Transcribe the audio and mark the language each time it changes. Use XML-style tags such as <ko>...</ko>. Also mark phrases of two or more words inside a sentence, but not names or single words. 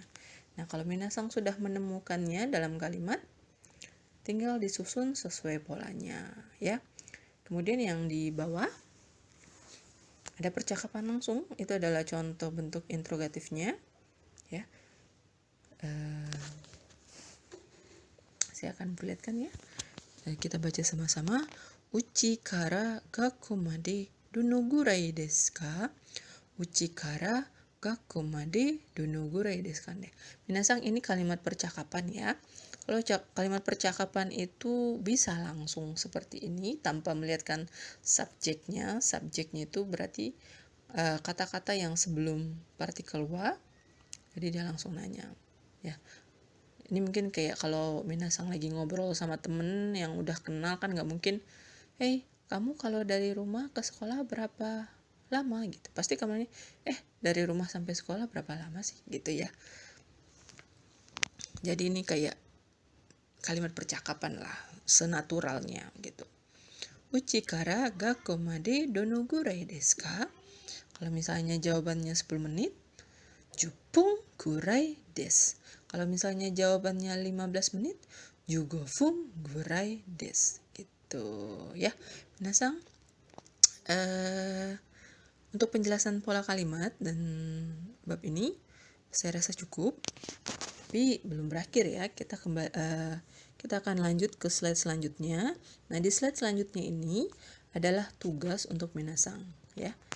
<id>Nah, kalau minasang sudah menemukannya dalam kalimat, tinggal disusun sesuai polanya, ya. Kemudian yang di bawah ada percakapan langsung, itu adalah contoh bentuk interrogatifnya, ya. Saya akan perlihatkan, ya. Kita baca sama-sama.</id> <ja>家から学校までどのぐらいですか? 家から学校までどのぐらいですか?</ja> <id>Minasang, ini kalimat percakapan, ya. Kalau kalimat percakapan itu bisa langsung seperti ini tanpa melihatkan subjeknya. Subjeknya itu berarti kata-kata yang sebelum partikel wa. Jadi dia langsung nanya, ya. Ini mungkin kayak kalau minasang lagi ngobrol sama temen yang udah kenal kan, nggak mungkin, hey, kamu kalau dari rumah ke sekolah berapa lama gitu. Pasti kamu nanya, dari rumah sampai sekolah berapa lama sih gitu ya. Jadi ini kayak kalimat percakapan lah, senaturalnya gitu.</id> <ja>家から学校までどのぐらいですか?</ja> <id>Kalau misalnya jawabannya 10 menit,</id> <ja>10分ぐらいです.</ja> <id>Kalau misalnya jawabannya 15 menit,</id> <ja>15分ぐらいです.</ja> <id>Gitu ya. Minasang, untuk penjelasan pola kalimat dan bab ini saya rasa cukup. Tapi belum berakhir ya, kita akan lanjut ke slide selanjutnya. Nah, di slide selanjutnya ini adalah tugas untuk minasang ya.</id>